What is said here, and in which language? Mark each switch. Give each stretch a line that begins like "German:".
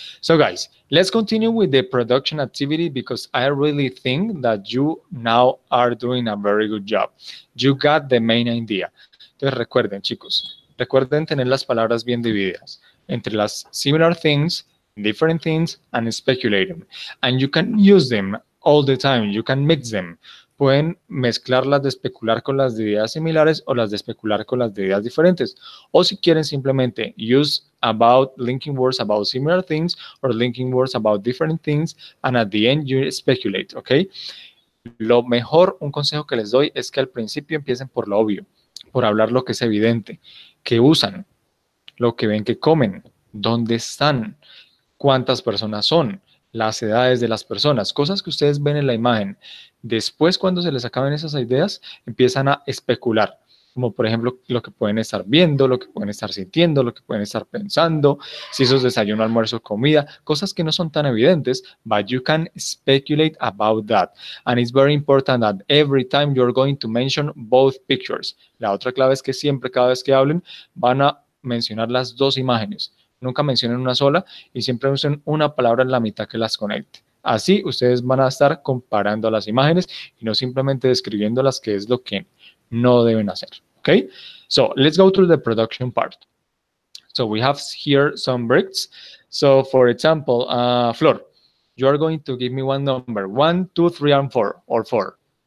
English: So, guys, let's continue with the production activity because I really think that you now are doing a very good job. You got the main idea.
Spanish: Entonces, recuerden, chicos, recuerden tener las palabras bien divididas entre las
English: similar things, different things, and speculate them. And you can use them all the time. You can mix them.
Spanish: Pueden mezclar las de especular con las de ideas similares o las de especular con las de ideas diferentes. O si quieren simplemente
English: use about linking words about similar things or linking words about different things and at the end you speculate, ¿ok?
Spanish: Lo mejor, un consejo que les doy es que al principio empiecen por lo obvio, por hablar lo que es evidente, que usan, lo que ven que comen, dónde están, cuántas personas son, las edades de las personas, cosas que ustedes ven en la imagen. Después, cuando se les acaben esas ideas, empiezan a especular, como por ejemplo lo que pueden estar viendo, lo que pueden estar sintiendo, lo que pueden estar pensando, si eso es desayuno, almuerzo, comida, cosas que no son tan evidentes,
English: but you can speculate about that. And it's very important that every time you're going to mention both pictures.
Spanish: La otra clave es que siempre, cada vez que hablen, van a mencionar las dos imágenes. Nunca mencionen una sola y siempre usen una palabra en la mitad que las conecte. Así ustedes van a estar comparando las imágenes y no simplemente describiéndolas, que es lo que no deben hacer.
English: Okay? So let's go to the production part. So we have here some bricks. So for example, Flor, you are going to give me one number, 1, 2, 3, and 4, or 4.